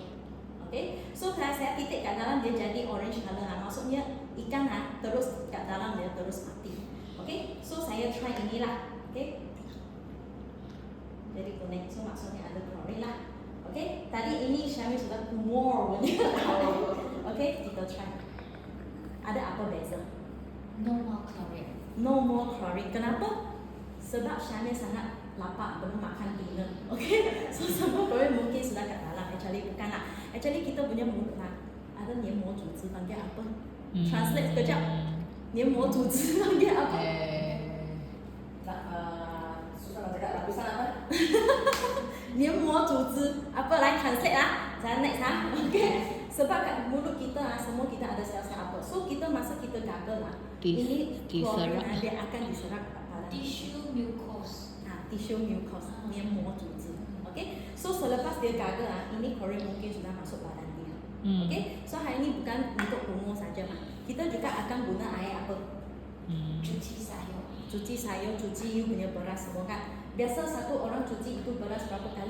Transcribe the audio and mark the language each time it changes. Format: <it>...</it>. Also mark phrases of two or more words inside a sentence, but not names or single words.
<ms>Okay, so kalau saya titik kat dalam dia jadi</ms> <en>orange color</en> <ms>maksudnya ikan terus kat dalam dia terus mati. Okay, so saya try inilah. Okay, jadi kuning, so maksudnya ada chlorine lah. Okay, tadi ini Syamil sudah more punya. Okay, kita try. Ada apa beza?</ms> <en>No more chlorine. No more chlorine. Kenapa?</en> <ms>Sebab Syamil sangat lapar belum makan dinner. Okay, so semua chlorine mungkin sudah kat dalam. Actually bukan lah. Actually kita punya mulut lah ada</ms> <zh>黏膜组织</zh> <ms>panggil apa? Translate sekejap.</ms> <zh>黏膜组织</zh> <ms>panggil apa? Susah nak cakap lapisan apa?</ms> <zh>黏膜组织</zh> <ms>apa lah translate lah. Saya next Okay. Sebab kat mulut kita semua kita ada sel-sel apa. So kita masa kita gagal ini chlorine dia akan diserap pada</ms> <en>Tissue mucose. tissue mucose</en> <zh>黏膜组织.</zh> <en>Okay.</en> <ms>So selepas dia gagal ini chlorine mungkin sudah masuk badan dia. Okay. So hari ini bukan untuk kumur saja kita juga akan guna air apa? Cuci sayur. Cuci sayur, cuci you punya beras semua kan. Biasa satu orang cuci itu beras berapa kali?</ms>